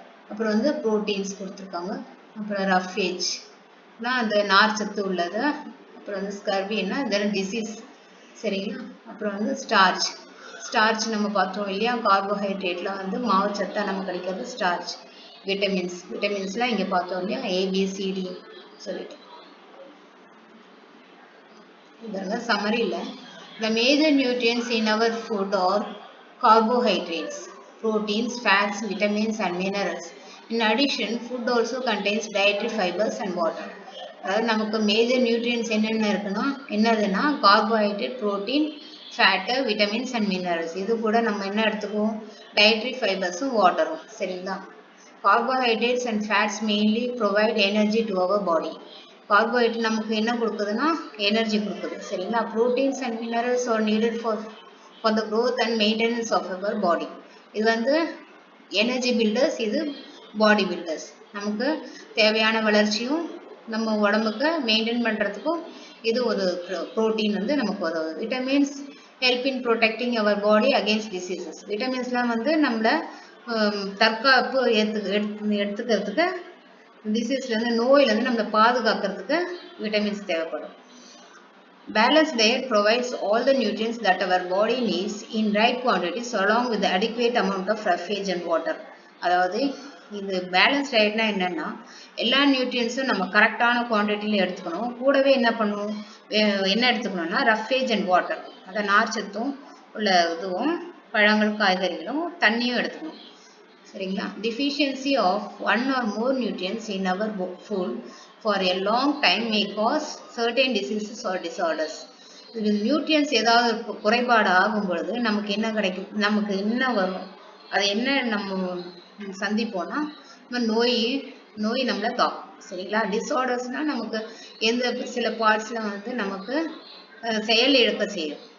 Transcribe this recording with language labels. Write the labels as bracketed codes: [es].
[ta] அப்புறம் வந்து புரோட்டீன்ஸ் கொடுத்துருக்காங்க. அப்புறம் ரஃபேஜ் அந்த நார் சத்து உள்ளது. அப்புறம் வந்து ஸ்கர்வின்னா இதெல்லாம் டிசீஸ். சரிங்களா? அப்புறம் வந்து ஸ்டார்ச் நம்ம பார்த்தோம் இல்லையா, கார்போஹைட்ரேட்ல வந்து மாவு சத்தா நம்ம கிடைக்கிறது ஸ்டார்ச். விட்டமின்ஸ்லாம் இங்கே பார்த்தோம் இல்லையா, ABCD சொல்லிட்டு. இதெல்லாம் சம்மரியில் [en] the major nutrients in our food are carbohydrates, proteins, fats, vitamins and minerals. In addition, food also contains dietary fibers and water. [ta] அதாவது நமக்கு மேஜர் நியூட்ரியன்ஸ் என்னென்ன இருக்குன்னா என்னதுன்னா carbohydrate, protein, fat, vitamins and minerals. இது கூட நம்ம என்ன எடுத்துக்குவோம், டயட்ரி ஃபைபர்ஸும் வாட்டரும். சரிங்களா? [en] Carbohydrates and fats mainly provide energy to our body. [ta] Carbohydrate நமக்கு என்ன கொடுக்குதுன்னா எனர்ஜி கொடுக்குது. சரிங்களா? [en] Proteins and minerals are needed for the growth and maintenance of our body. [ta] இது வந்து எனர்ஜி பில்டர்ஸ், இது பாடி பில்டர்ஸ். நமக்கு தேவையான வளர்ச்சியும் நம்ம உடம்புக்கு மெயின்டைன் பண்ணுறதுக்கும் இது ஒரு ப்ரோட்டீன் வந்து நமக்கு உதவுது. Vitamins [en] help in protecting our body against diseases. [ta] விட்டமின்ஸ்லாம் வந்து நம்மள தற்காப்பு எடுத்துக்கிறதுக்கு டிசீஸ்லேருந்து நோயிலேருந்து நம்மளை பாதுகாக்கிறதுக்கு விட்டமின்ஸ் தேவைப்படும். [en] Balanced diet provides all the nutrients that our body needs in right quantities along with the adequate amount of roughage and water. [ta] அதாவது இது balance டயட்னா என்னன்னா எல்லா நியூட்ரியன்ஸும் நம்ம கரெக்டான குவான்டிட்டியில் எடுத்துக்கணும். கூடவே என்ன பண்ணுவோம், என்ன எடுத்துக்கணும்னா [en] roughage and water, [ta] அதை நார்ச்சத்தும் உள்ள இதுவும் பழங்கள் காய்கறிகளும் தண்ணியும் எடுத்துக்கணும். சரிங்களா? [en] deficiency of one or more nutrients in our food for a long time may cause certain diseases or disorders. [ta] இது நியூட்ரியன்ஸ் ஏதாவது குறைபாடு ஆகும் பொழுது நமக்கு என்ன கிடைக்கும், நமக்கு என்ன வரும், அது என்ன நம்ம சந்திப்போம்னா நோய் நம்மளை தாக்கும். சரிங்களா? டிஸார்டர்ஸ்னால் நமக்கு சில பார்ட்ஸில் வந்து நமக்கு செயல் இழக்க செய்யும்.